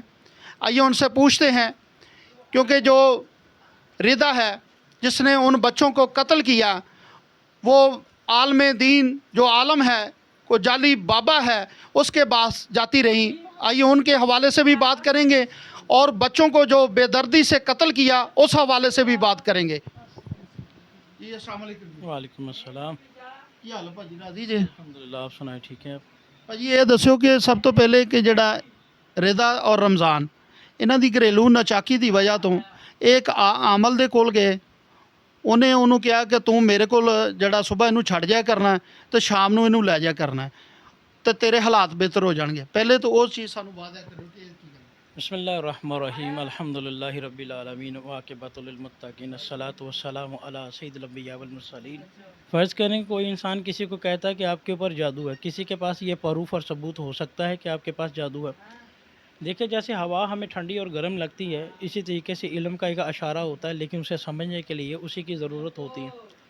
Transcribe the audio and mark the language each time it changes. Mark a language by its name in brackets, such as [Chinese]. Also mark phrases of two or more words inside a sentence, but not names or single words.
[Urdu] آئیے ان سے پوچھتے ہیں، کیونکہ جو ردا ہے جس نے ان بچوں کو قتل کیا، وہ عالم دین جو عالم ہے، کو جعلی بابا ہے، اس کے پاس جاتی رہیں. آئیے ان کے حوالے سے بھی بات کریں گے اور بچوں کو جو بے دردی سے قتل کیا اس حوالے سے بھی بات کریں گے. جی السلام علیکم. وعلیکم السلام. [Punjabi] ਕੀ ਹਾਲ ਹੈ ਭਾਜੀ? ਰਾਜ਼ੀ ਜੇ? [Urdu] الحمدللہ. آپ سنائیں ٹھیک ہیں؟ [Punjabi] ਭਾਜੀ ਇਹ ਦੱਸਿਓ ਕਿ ਸਭ ਤੋਂ ਪਹਿਲੇ ਕਿ ਜਿਹੜਾ ਰਿਦਾ ਔਰ ਰਮਜ਼ਾਨ, ਇਹਨਾਂ ਦੀ ਘਰੇਲੂ ਨਾਚਾਕੀ ਦੀ ਵਜ੍ਹਾ ਤੋਂ ਇਹ ਇੱਕ ਆਮਲ ਦੇ ਕੋਲ ਗਏ. ਉਹਨੇ ਉਹਨੂੰ ਕਿਹਾ ਕਿ ਤੂੰ ਮੇਰੇ ਕੋਲ ਜਿਹੜਾ ਸਵੇਰ ਇਹਨੂੰ ਛੱਡ ਜਾਇਆ ਕਰਨਾ ਤੇ ਸ਼ਾਮ ਨੂੰ ਇਹਨੂੰ ਲੈ ਜਾਇਆ ਕਰਨਾ ਤੇ ਤੇਰੇ ਹਾਲਾਤ ਬਿਹਤਰ ਹੋ ਜਾਣਗੇ. ਪਹਿਲੇ ਤਾਂ ਉਹ ਚੀਜ਼ ਸਾਨੂੰ ਵਾਅਦਾ ਕਰੋ ਕਿ ਇਹ ਕੀ ਗੱਲ. [Arabic] بسم اللہ الرحمن الرحیم. الحمدللہ رب العالمین وعاقبۃ للمتقین الصلاۃ والسلام علی سید الانبیاء والمرسلین. [Urdu] فرض کریں کوئی انسان کسی کو کہتا ہے کہ آپ کے اوپر جادو ہے، کسی کے پاس یہ پروف اور ثبوت ہو سکتا ہے کہ آپ کے پاس جادو ہے. دیکھیں جیسے ہوا ہمیں ٹھنڈی اور گرم لگتی ہے، اسی طریقے سے علم کا ایک اشارہ ہوتا ہے، لیکن اسے سمجھنے کے لیے اسی کی ضرورت ہوتی ہے.